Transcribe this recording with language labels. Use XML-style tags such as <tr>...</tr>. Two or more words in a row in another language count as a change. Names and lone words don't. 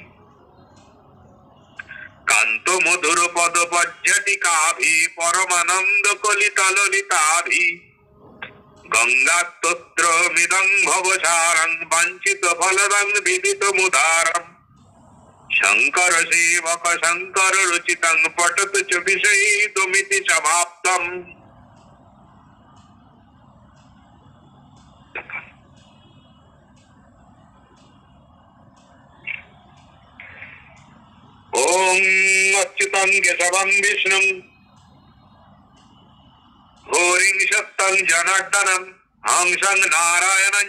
<sa>কান্ত মধুর পদ পজ্জতি কাভি পরমানন্দ কলিতা ললিতাভি গঙ্গা স্তোত্র মিদং ভবসারং বাঞ্ছিত ফলদং বিদিত মুদারম শঙ্কর সেবক শঙ্কর রচিতং পঠত চ বিষয়িতুমিতি সমাপ্তম ওম অচ্যুতং কেশবং বিষ্ণুং হরিং সত্যং জনার্দনম হংসং নারায়ণং</sa>